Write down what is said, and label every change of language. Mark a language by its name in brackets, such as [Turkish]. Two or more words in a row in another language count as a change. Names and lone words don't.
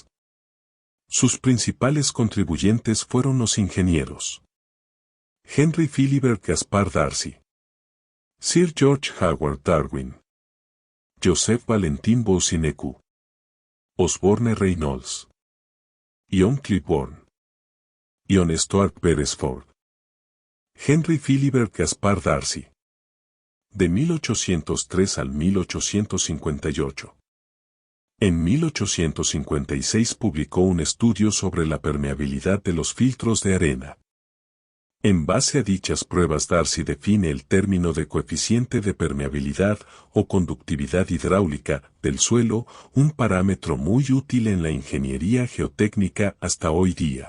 [Spanish] Sus principales contribuyentes fueron los ingenieros Henry Philibert Gaspard Darcy, Sir George Howard Darwin, Joseph Valentin Boussinescu, Osborne Reynolds, Ion Clipbourne, Ion Stuart Beresford. Henry Philibert Gaspard Darcy. de 1803 al 1858. En 1856 publicó un estudio sobre la permeabilidad de los filtros de arena. En base a dichas pruebas Darcy define el término de coeficiente de permeabilidad o conductividad hidráulica del suelo, un parámetro muy útil en la ingeniería geotécnica hasta hoy día.